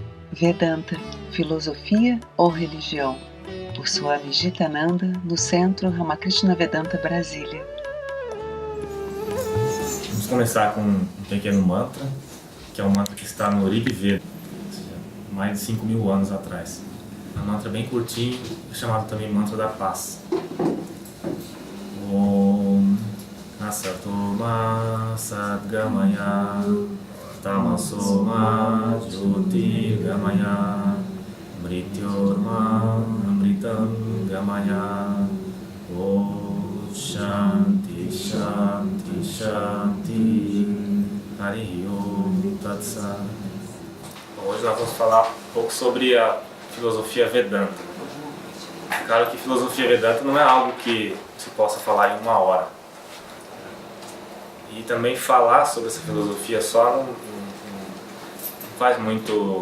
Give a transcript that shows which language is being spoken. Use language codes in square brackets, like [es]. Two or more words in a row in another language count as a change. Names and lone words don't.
[pt] Vedanta, filosofia ou religião? Por Swami Jitananda, no Centro Ramakrishna Vedanta, Brasília. Vamos começar com um pequeno mantra, que é um mantra que está no Rig Veda, ou seja, mais de 5.000 anos atrás. É um mantra bem curtinho, chamado também mantra da paz. [sa] Om Asatoma Sadgamaya Tamasoma Jyotirgamaya Mrityorma Amritam Gamaya Om Shanti Shanti Shanti Hari Om Tat Sat. [pt] Hoje nós vamos falar um pouco sobre a filosofia Vedanta. Claro que filosofia Vedanta não é algo que se possa falar em uma hora. E também falar sobre essa filosofia só não faz muito...